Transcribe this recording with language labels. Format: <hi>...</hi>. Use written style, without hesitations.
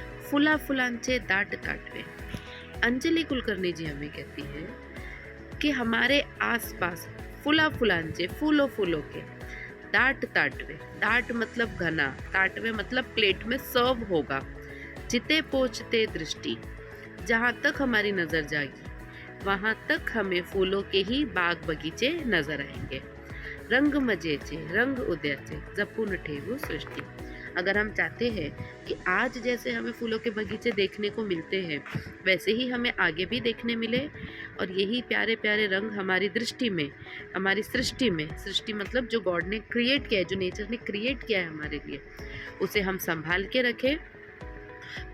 <mr>फुला फुलांचे दाट ताटवे,</mr> <hi>अंजलि कुलकर्णी जी हमें कहती है कि हमारे आसपास फुला फुलांचे फूलों फूलों के दाट ताटवे, दाट मतलब घना, ताटवे मतलब प्लेट में सर्व होगा, जिते पहुंचते दृष्टि, जहाँ तक हमारी नजर जाएगी वहां तक हमें फूलों के ही बाग बगीचे नजर आएंगे।</hi> <mr>रंग मजेचे रंग उद्याचे जपून ठेवू सृष्टि।</mr> <hi>अगर हम चाहते हैं कि आज जैसे हमें फूलों के बगीचे देखने को मिलते हैं वैसे ही हमें आगे भी देखने मिले, और यही प्यारे प्यारे रंग हमारी दृष्टि में, हमारी सृष्टि में, सृष्टि मतलब जो गॉड ने क्रिएट किया है, जो नेचर ने क्रिएट किया है हमारे लिए, उसे हम संभाल के रखें।</hi>